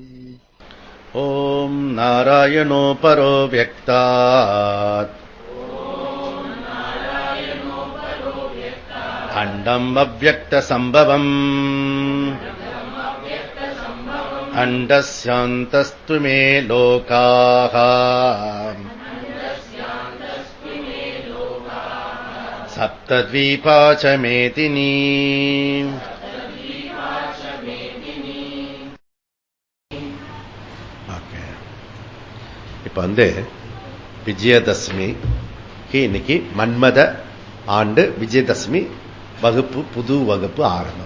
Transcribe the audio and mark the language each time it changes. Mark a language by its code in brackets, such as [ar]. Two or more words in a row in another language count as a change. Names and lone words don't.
[sa] ओम नारायणो परो व्यक्तात् अण्डम् अव्यक्तसम्भवम् अण्डस्यान्तस्तु मे लोकाः सप्तद्वीपा च मेदिनी. [ta] இப்ப விஜயதசமிக்கு இன்னைக்கு மன்மத ஆண்டு விஜயதசமி வகுப்பு, புது வகுப்பு ஆரம்பம்.